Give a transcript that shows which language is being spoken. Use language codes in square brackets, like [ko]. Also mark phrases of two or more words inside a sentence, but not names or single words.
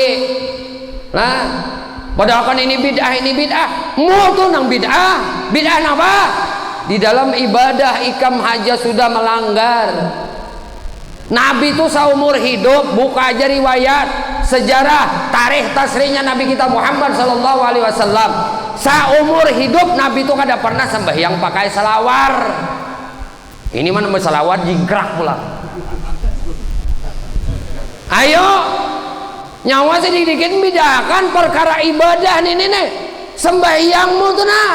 [id] Nah, padahal kan ini bid'ah. [bjn] Mutu nang bid'ah apa? Di dalam ibadah ikam haja sudah melanggar. [id] Nabi itu seumur hidup, buka aja riwayat sejarah tarikh tasrinya Nabi kita Muhammad [ar] صلى الله عليه وسلم. [bjn] Seumur hidup Nabi itu kada pernah sembahyang pakai selawar. [id] Ini mana selawar jingkrak pula. [bjn] Ayo nyawa sedikit bedakan perkara ibadah nih. Sembahyangmu tuh nah.